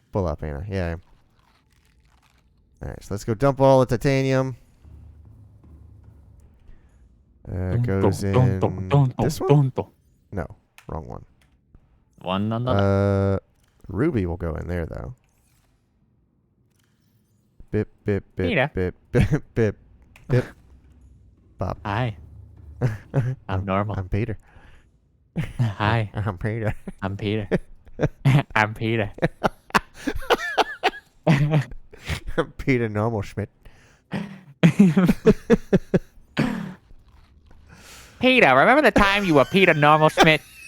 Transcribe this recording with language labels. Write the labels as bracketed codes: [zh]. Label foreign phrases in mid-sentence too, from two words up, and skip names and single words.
[en] full up, Anna. Yeah, I am. All right, so let's go dump all the titanium. Goes in this one? No, wrong one. One on the Ruby will go in there, though. Bip, bip, bip, Peter. bip, bip, bip, bip. Bop. Hi, I'm normal. I'm Peter. Hi, I'm Peter. I'm Peter. I'm Peter. I'm Peter Normal Schmidt. Peter, remember the time you were Peter Normal Schmidt?